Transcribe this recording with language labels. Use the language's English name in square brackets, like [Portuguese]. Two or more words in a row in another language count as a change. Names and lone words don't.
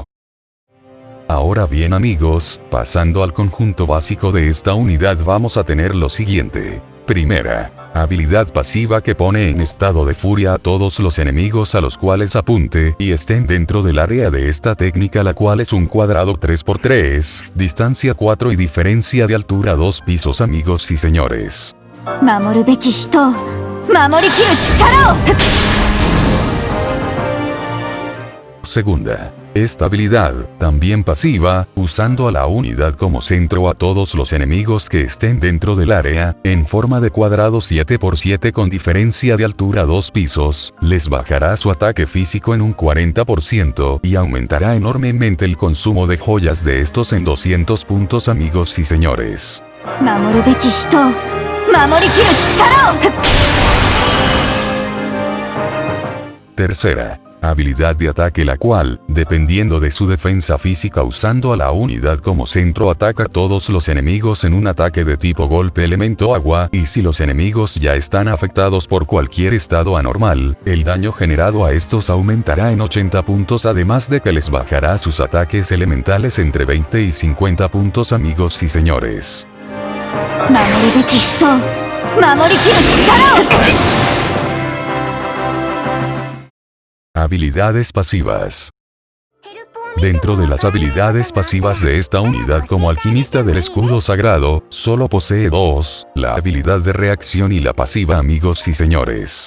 [Spanish] Ahora bien amigos, pasando al conjunto básico de esta unidad vamos a tener lo siguiente. Primera, habilidad pasiva que pone en estado de furia a todos los enemigos a los cuales apunte y estén dentro del área de esta técnica la cual es un cuadrado 3×3, distancia 4 y diferencia de altura 2 pisos amigos y señores. [Japanese] 守るべき人を守りきる力を。 [Spanish] Segunda. Esta habilidad, también pasiva, usando a la unidad como centro a todos los enemigos que estén dentro del área, en forma de cuadrado 7×7 con diferencia de altura 2 pisos, les bajará su ataque físico en un 40% y aumentará enormemente el consumo de joyas de estos en 200 puntos amigos y señores. [Japanese] 守るべき人を守りきる力を。 [Spanish] Tercera. Habilidad de ataque la cual, dependiendo de su defensa física usando a la unidad como centro ataca a todos los enemigos en un ataque de tipo golpe elemento agua y si los enemigos ya están afectados por cualquier estado anormal, el daño generado a estos aumentará en 80 puntos además de que les bajará sus ataques elementales entre 20 y 50 puntos amigos y señores. [Japanese] 守るべき人を守りきる力を。 [Spanish] Habilidades pasivas. Dentro de las habilidades pasivas de esta unidad como alquimista del escudo sagrado, solo posee 2, la habilidad de reacción y la pasiva amigos y señores.